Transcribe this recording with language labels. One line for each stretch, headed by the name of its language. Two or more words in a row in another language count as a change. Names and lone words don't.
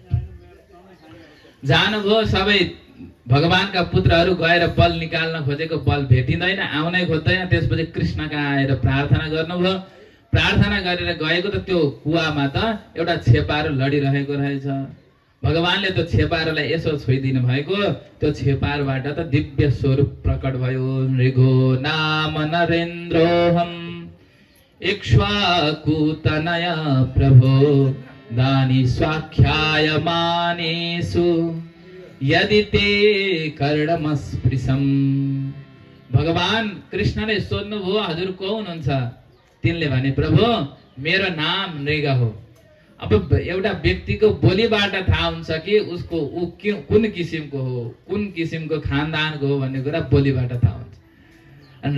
Nepali: जानुभयो, सबै भगवानका पुत्रहरू गएर बल निकाल्न खोजेको, बल भेटिँदैन, आउनै खोज्दैन। त्यसपछि कृष्ण कहाँ आएर प्रार्थना गर्नुभयो। प्रार्थना गरेर गएको त त्यो कुवामा त एउटा छेपारो लडिरहेको रहेछ। भगवानले त्यो छेपारोलाई यसो छोइदिनु भएको। त्यो छेपारबाट त दिव्य स्वरूप प्रकट भयो।
Sanskrit: नृगो नाम नरेन्द्रोहम इक्ष्वाकुतनय प्रभो दानी स्वाख्याय मानेषु यदि ते कर्णमस्पृशम।
Nepali: भगवान कृष्णले सोध्नुभयो, हजुर को हुनुहुन्छ? तिनले भने, प्रभु मेरो नाम नृग हो। अब एउटा व्यक्तिको बोलीबाट थाहा हुन्छ कि उसको कुन किसिमको हो, कुन किसिमको खानदानको हो भन्ने कुरा बोलीबाट थाहा हुन्छ।